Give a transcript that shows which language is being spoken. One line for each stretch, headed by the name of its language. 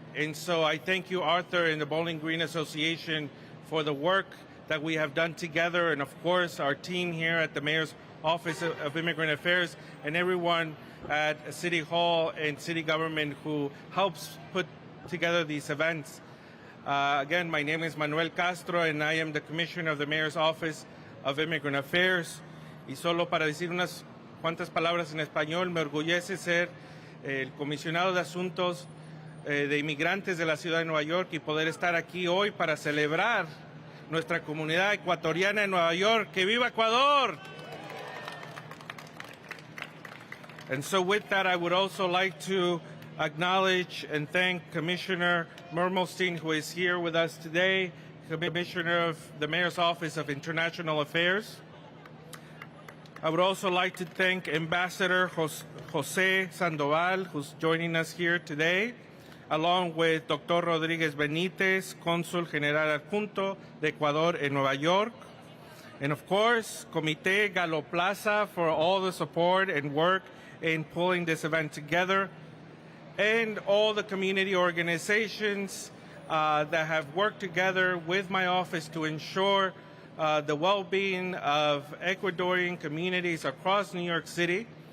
English: And so I thank you, Arthur, and the Bowling Green Association for the work that we have done together, and of course our team here at the Mayor's Office of Immigrant Affairs and everyone at City Hall and city government who helps put together these events. Again, my name is Manuel Castro and I am the Commissioner of the Mayor's Office of Immigrant Affairs.
Spanish: Y solo para decir unas cuantas palabras en español, me orgullece ser el comisionado de asuntos de inmigrantes de la ciudad de Nueva York y poder estar aquí hoy para celebrar nuestra comunidad ecuatoriana en Nueva York. ¡Que viva Ecuador!
English: And so with that, I would also like to acknowledge and thank Commissioner Mermelstein, who is here with us today, Commissioner of the Mayor's Office of International Affairs. I would also like to thank Ambassador Jose Sandoval, who's joining us here today, along with Dr.
Spanish: Rodríguez Benítez, Cónsul General Adjunto de Ecuador en Nueva York.
English: And of course, Comité Galo Plaza for all the support and work in pulling this event together. and all the community organizations that have worked together with my office to ensure the well-being of Ecuadorian communities across New York City.